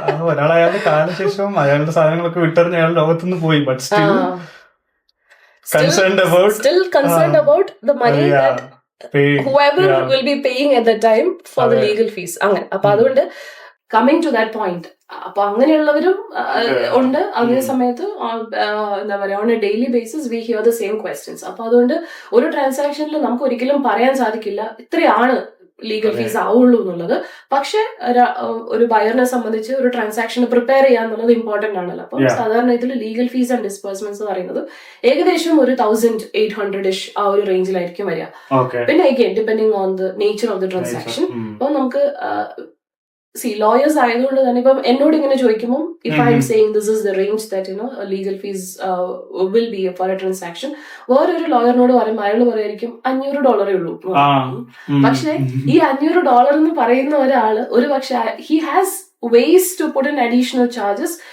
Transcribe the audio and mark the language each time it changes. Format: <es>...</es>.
<ml>ഒരാളയാളുടെ കാലശേഷം അയാളുടെ സാധനങ്ങളൊക്കെ വിട്ടെറിഞ്ഞ് അയാളുടെ ലോകത്തുനിന്ന് പോയി, but</ml> <en>still concerned about the money that whoever will be paying at the time for the legal fees.</en> <ml>അങ്ങനെ അപ്പൊ അതുകൊണ്ട്</ml> <en>coming to that point,</en> <ml>അപ്പൊ അങ്ങനെയുള്ളവരും ഉണ്ട്. അതേ സമയത്ത് എന്താ പറയാ,</ml> <en>On a daily basis we hear the same questions.</en> <ml>അപ്പൊ അതുകൊണ്ട് ഒരു ട്രാൻസാക്ഷനിൽ നമുക്ക് ഒരിക്കലും പറയാൻ സാധിക്കില്ല ഇത്രയാണ് ലീഗൽ ഫീസ് ആവുള്ളൂ എന്നുള്ളത്. പക്ഷെ ഒരു ബയറിനെ സംബന്ധിച്ച് ഒരു ട്രാൻസാക്ഷൻ പ്രിപ്പയർ ചെയ്യാന്നുള്ളത് ഇമ്പോർട്ടന്റ് ആണല്ലോ. അപ്പം സാധാരണ ഇതിൽ ലീഗൽ ഫീസ് ആൻഡ് ഡിസ്ബേഴ്സ്മെന്റ്സ് പറയുന്നത് ഏകദേശം ഒരു 1800-ish ആ ഒരു റേഞ്ചിലായിരിക്കും വരിക.</ml> <en>പിന്നെ again depending on the nature of the transaction.</en> <ml>അപ്പൊ നമുക്ക് lawyers ആയതുകൊണ്ട് തന്നെ ഇപ്പം എന്നോട് ഇങ്ങനെ ചോദിക്കുമ്പോൾ</ml> <en>if I am saying this is the range that legal fees will be for a transaction,</en> <ml>വേറൊരു ലോയറിനോട് പറയുമ്പോൾ അയാൾ പറയായിരിക്കും $500 ഉള്ളൂ. പക്ഷെ ഈ $500 എന്ന് പറയുന്ന ഒരാള് ഒരു പക്ഷെ</ml> <en>he has ways to put in additional charges.</en>